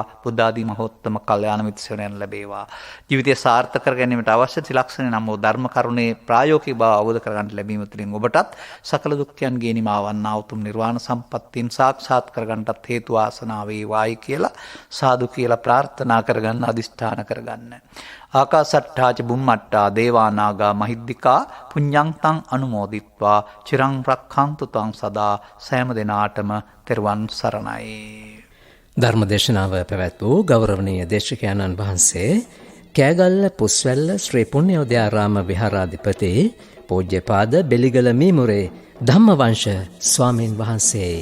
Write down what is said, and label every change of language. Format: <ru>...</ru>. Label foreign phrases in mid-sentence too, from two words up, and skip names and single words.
<si>බුද්ධ ආදී මහෝත්තම කල්යාණ මිත්‍ර සේවනයන් ලැබේවා. ජීවිතය සාර්ථක කර ගැනීමට අවශ්‍ය ත්‍රිලක්ෂණ නම් වූ ධර්ම කරුණේ ප්‍රායෝගික බව අවබෝධ කරගන්නට ලැබීම තුළින් ඔබටත් සකල දුක්ඛයන්ගේ නිමාවන්නා උතුම් නිර්වාණ සම්පත්තියෙන් සාක්ෂාත් කරගන්නටත් හේතු වාසනා වේවායි කියලා සාදු කියලා ප්‍රාර්ථනා කරගන්න අදිෂ්ඨාන කරගන්න.</si> <pi>ආකාසට්ඨාච බුම්මට්ටා දේවා නාග මහිද්దికා පුඤ්ඤං තං අනුමෝදිත්වා චිරං රක්ඛන්තු තං සදා</pi> <si>සෑම දිනාටම තෙරුවන් සරණයි. ධර්මදේශනාව පැවැත් වූ ගෞරවනීය දේශකයන්න් වහන්සේ කෑගල්ල පුස්වැල්ල ශ්‍රී පුණ්‍යෝදයාරාම විහාරාධිපති පූජ්‍යපාද බෙලිගල මීමුරේ ධම්මවංශ ස්වාමීන් වහන්සේ.</si>